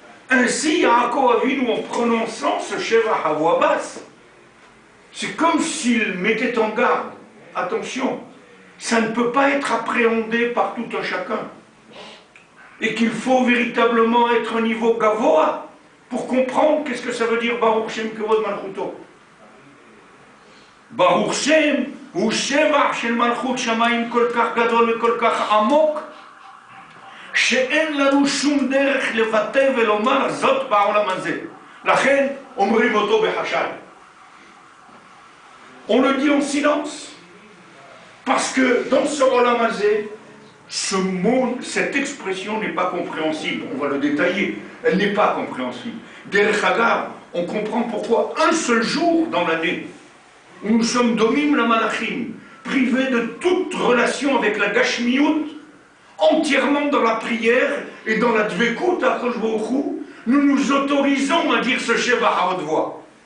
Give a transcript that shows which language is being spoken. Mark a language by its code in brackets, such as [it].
[fr] Ainsi, Yaakov Avinu, en prononçant ce Sheva à voix basse, c'est comme s'il mettait en garde. Attention, ça ne peut pas être appréhendé par tout un chacun. Et qu'il faut véritablement être au niveau gavoa pour comprendre qu'est-ce que ça veut dire Baruch Shem Kevod Malchuto. [he] Baruch Shem הוא שבח של מלכות שמיים כל כך גדול וכל כך עמוק, שאין לנו שום דרך לבטא ולומר זאת בעולם הזה. לכן אומרים אותו בחשאי. [fr] On le dit en silence, parce que dans ce olam hazé, ce mot, cette expression n'est pas compréhensible. On va le détailler, elle n'est pas compréhensible. Derech Hagav, on comprend pourquoi un seul jour dans l'année, où nous sommes domim la malachim, privés de toute relation avec la gashmiyut, entièrement dans la prière et dans la dvekut à Akadosh Baruch Hu, nous nous autorisons à dire ce Sheva à haute voix.